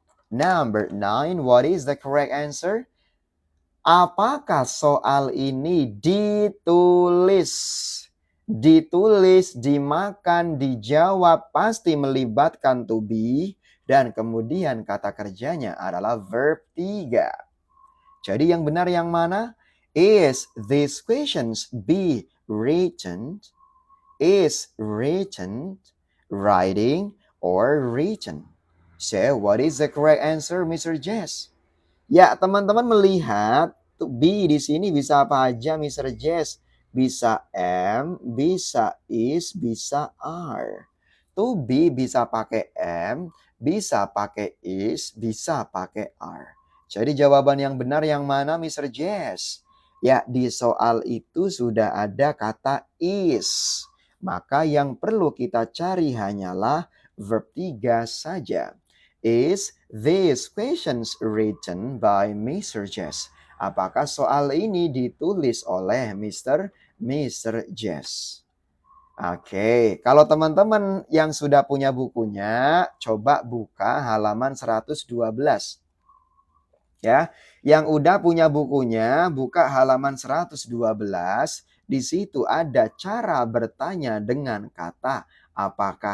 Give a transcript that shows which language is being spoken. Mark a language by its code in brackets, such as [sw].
[en] Number 9, what is the correct answer? [id] Apakah soal ini ditulis? Ditulis, dimakan, dijawab, pasti melibatkan to be. Dan kemudian kata kerjanya adalah verb 3. Jadi yang benar yang mana? [en] Is these questions be written? Is written, writing, or written? So, what is the correct answer, Mr. [id] Jess? Ya, teman-teman melihat to be di sini bisa apa aja, Mr. Jess? Bisa am, bisa is, bisa are. To be bisa pakai am, bisa pakai is, bisa pakai are. Jadi jawaban yang benar yang mana, Mr. Jess? Ya, di soal itu sudah ada kata is. Maka yang perlu kita cari hanyalah verb 3 saja. [en] Is these questions written by Mr. Jess? [id] Apakah soal ini ditulis oleh Mr. Jess? Oke, kalau teman-teman yang sudah punya bukunya, coba buka halaman 112. Ya, yang udah punya bukunya, buka halaman 112. Di situ ada cara bertanya dengan kata apakah